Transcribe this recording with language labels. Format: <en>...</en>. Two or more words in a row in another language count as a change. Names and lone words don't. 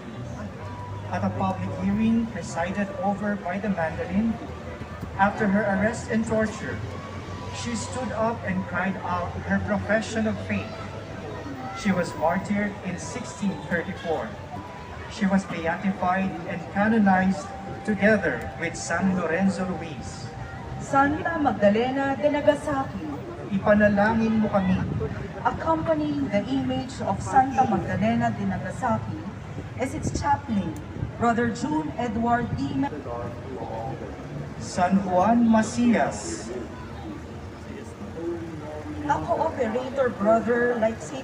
<en>At a public hearing presided over by the Mandarin, after her arrest and torture, she stood up and cried out her profession of faith. She was martyred in 1634. She was beatified and canonized together with San Lorenzo Ruiz. Santa Magdalena de Nagasaki,</en> <tl>Ipanalangin mo kami.</tl> <en>accompanying the image of Santa Magdalena de Nagasaki as its chaplain, Brother June Edward D. San Juan Macias, A cooperator brother like St.</en>